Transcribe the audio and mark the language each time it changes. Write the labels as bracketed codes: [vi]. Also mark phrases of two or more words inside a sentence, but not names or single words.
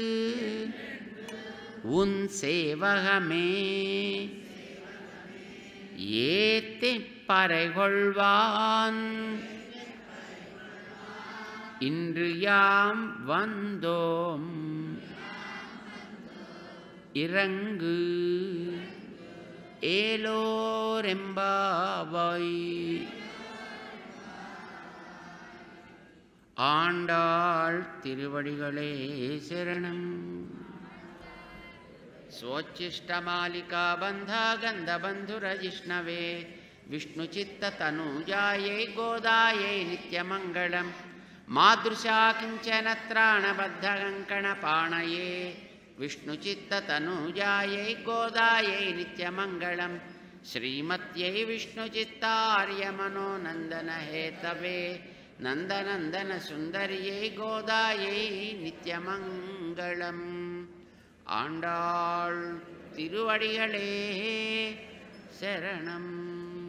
[ta] உன் சேவகமே ஏத்திப் பறைகொள்வான் இன்று யாம் வந்தோம் இறங்கு ஏலோரெம்பாவாய். ஆண்டாள் திருவடிகளே சரணம். [sa] स्वोच्छिष्टमालिका बंधा गंधबंधुरजिष्णवे विष्णुचित्ततनुजायै गोदायै नित्यमंगलम् मादृशा किंचन त्राणबद्धकङ्कणपाणये विष्णुचित्ततनुजायै गोदायै नित्यमंगलम् श्रीमत्यै विष्णुचित्तार्यमनोनन्दनहेतवे नन्दनन्दन सुन्दर्यै गोदायै नित्यमंगलम्. [ta] ஆண்டாள் திருவடிகளே சரணம்.